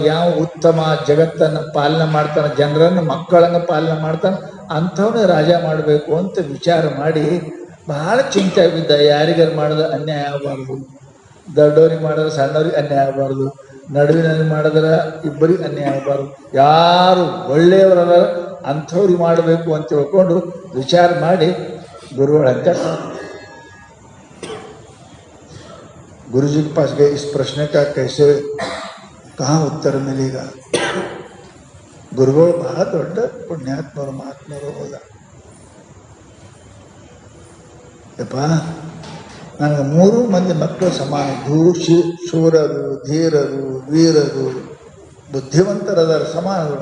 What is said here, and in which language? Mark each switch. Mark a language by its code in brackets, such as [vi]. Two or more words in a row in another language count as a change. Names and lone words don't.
[kn] ಯಾವ ಉತ್ತಮ ಜಗತ್ತನ್ನು ಪಾಲನೆ ಮಾಡ್ತಾನೆ, ಜನರನ್ನು, ಮಕ್ಕಳನ್ನು ಪಾಲನೆ ಮಾಡ್ತಾನೆ, ಅಂಥವನ್ನೇ ರಾಜ ಮಾಡಬೇಕು ಅಂತ ವಿಚಾರ ಮಾಡಿ ಬಹಳ ಚಿಂತೆ ಬಿದ್ದ. ಯಾರಿಗಾರು ಮಾಡಿದ್ರೆ ಅನ್ಯಾಯ ಆಗಬಾರ್ದು, ದೊಡ್ಡವ್ರಿಗೆ ಮಾಡಿದ್ರೆ ಸಣ್ಣವ್ರಿಗೆ ಅನ್ಯಾಯ ಆಗಬಾರ್ದು, ನಡುವಿನಲ್ಲಿ ಮಾಡಿದ್ರೆ ಇಬ್ಬರಿಗೆ ಅನ್ಯಾಯ ಆಗಬಾರ್ದು, ಯಾರು ಒಳ್ಳೆಯವರಲ್ಲ ಅಂಥವ್ರಿಗೆ ಮಾಡಬೇಕು ಅಂತ ತಿಳ್ಕೊಂಡು ವಿಚಾರ ಮಾಡಿ ಗುರುಗಳಂತ [hi] गुरुजी के पास गए. इस प्रश्न का कैसे, कहाँ उत्तर मिलेगा? [kn] ಗುರುಗಳು ಬಹಳ ದೊಡ್ಡ ಪುಣ್ಯಾತ್ಮರು, ಮಹಾತ್ಮರು ಹೋದ. ಯಪ್ಪ, ನನಗೆ 3 ಮಂದಿ ಮಕ್ಕಳು ಸಮಾನ. ಶೂರರು, ಧೀರರು, ವೀರರು, ಬುದ್ಧಿವಂತರದಾರ, ಸಮಾನಗಳು.